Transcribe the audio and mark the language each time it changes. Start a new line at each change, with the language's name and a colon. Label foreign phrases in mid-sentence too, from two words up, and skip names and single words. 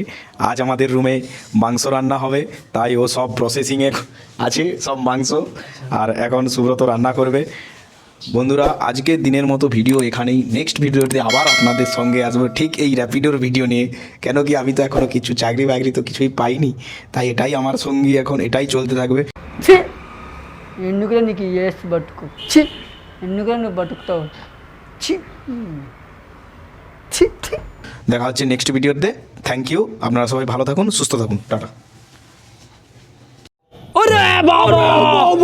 Bangla: আজ আমাদের রুমে মাংস রান্না হবে, তাই ও সব প্রসেসিংয়ে আছে, সব মাংস। আর এখন সুব্রত রান্না করবে। বন্ধুরা, আজকের দিনের মতো ভিডিও এখানেই। নেক্সট ভিডিওতে আবার আপনাদের সঙ্গে আসবো ঠিক এই র্যাপিডোর ভিডিও নিয়ে। কেন কি আমি তো এখনও কিছু চাকরি বাকরি তো কিছুই পাইনি, তাই এটাই আমার সঙ্গী, এখন এটাই চলতে থাকবে।
Telugu: ఛీ ఎందుకురా నీకు ఏసి బతుకు ఛీ ఎందుకురా నువ్వు బతుకుతావు ఛీ ఛీ ఛీ
Bangla: দেখা হচ্ছে নেক্সট ভিডিওতে।
English: Thank you,
Bangla: আপনারা সবাই ভালো থাকুন, সুস্থ থাকুন, টাটা। ওরে বাবা